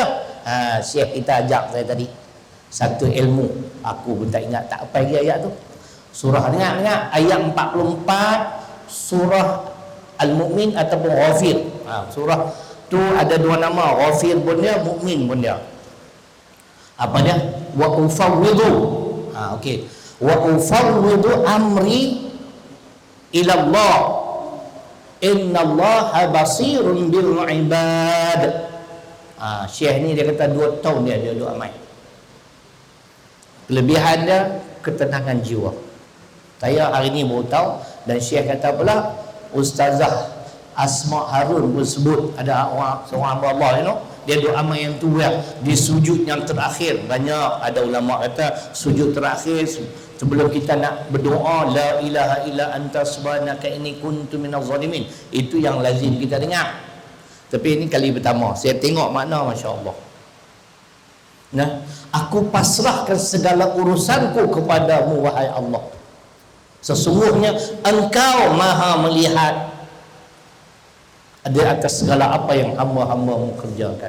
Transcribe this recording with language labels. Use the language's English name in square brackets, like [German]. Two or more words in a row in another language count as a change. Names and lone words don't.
[Malay] Syekh kita ajak saya tadi satu ilmu, aku pun tak ingat tak apa lagi ayat tu. Surah, dengar ayat 44 surah Al-Mu'min ataupun Ghafir. Surah tu ada dua nama, Ghafir pun dia, Mu'min pun dia. Apa dia? [Arabic] وأفوض. [Malay] Okey. [Arabic] وأفوض أمري إلى الله. إن الله بصير بالعباد. [Malay] Syekh ni dia kata 2 tahun dia duduk amal. Kelebihan dia ketenangan jiwa. Saya hari ni baru tahu, dan Syekh kata pula Ustazah Asma Harun pun sebut ada seorang hamba Allah, dia doa amal yang tu ya, di sujud yang terakhir. Banyak ada ulama kata sujud terakhir sebelum kita nak berdoa, [Arabic] لا إله إلا أنت سبحانك إني كنت من الظالمين, [Malay] itu yang lazim kita dengar. Tapi ini kali pertama saya tengok makna, masya-Allah. Aku pasrahkan segala urusanku kepadamu wahai Allah. Sesungguhnya engkau maha melihat di atas segala apa yang hamba-hambamu kerjakan.